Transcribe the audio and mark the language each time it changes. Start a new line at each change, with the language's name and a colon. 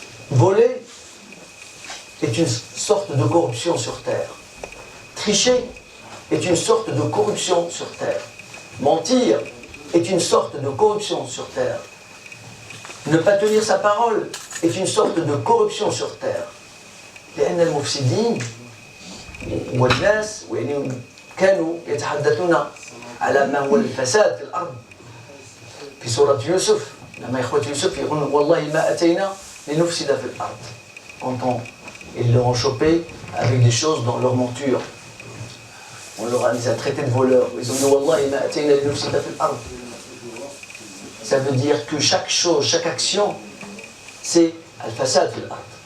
French: Voler est une sorte de corruption sur terre. Tricher est une sorte de corruption sur terre. Mentir est une sorte de corruption sur terre. Ne pas tenir sa parole est une sorte de corruption sur terre.
Arabic: لأن المفسدين والناس كانوا يتحدثون على ما هو الفساد في الأرض. في سورة يوسف لما إخوة يوسف يقولون والله ما أتينا لنفسد في الأرض.
French: Quand ils leur ont chopé avec des choses dans leur monture. On les a traités de voleurs. Ils ont dit
Arabic: Wallahi ma atayna linufsida fil ard.
French: Ça veut dire que chaque chose, chaque action, c'est al-fasad fil ard.